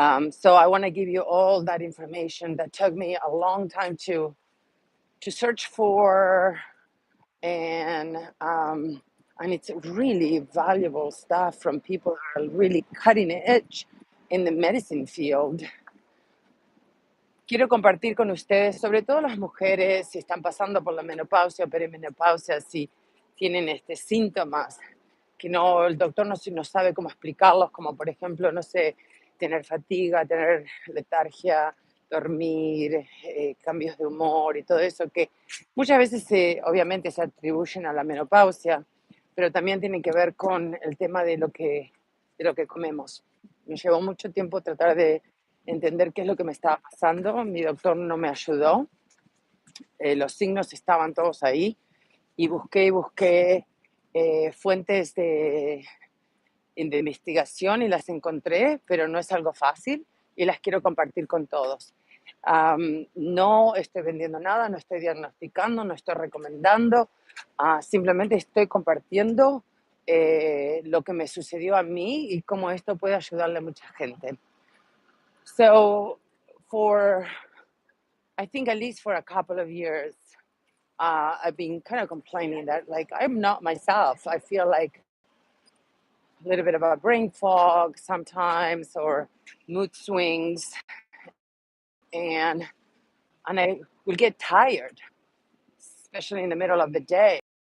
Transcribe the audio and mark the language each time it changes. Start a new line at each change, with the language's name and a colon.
English: So I want to give you all that information that took me a long time to search for, and it's really valuable stuff from people that are really cutting edge in the medicine field.
Spanish: Quiero compartir con ustedes, sobre todo las mujeres, si están pasando por la menopausia o perimenopausia, si tienen síntomas que no, el doctor no sabe cómo explicarlos, como por ejemplo, no sé, tener fatiga, tener letargia, dormir, cambios de humor y todo eso, que muchas veces obviamente se atribuyen a la menopausia, pero también tienen que ver con el tema de lo que comemos. Me llevó mucho tiempo tratar de entender qué es lo que me estaba pasando. Mi doctor no me ayudó. Los signos estaban todos ahí y busqué fuentes de investigación y las encontré, pero no es algo fácil y las quiero compartir con todos. No estoy vendiendo nada, no estoy diagnosticando, no estoy recomendando, simplemente estoy compartiendo lo que me sucedió a mí y cómo esto puede ayudarle a mucha gente.
English: So, I think at least for a couple of years, I've been kind of complaining that, like, I'm not myself. I feel like a little bit of a brain fog sometimes, or mood swings, and I will get tired, especially in the middle of the day.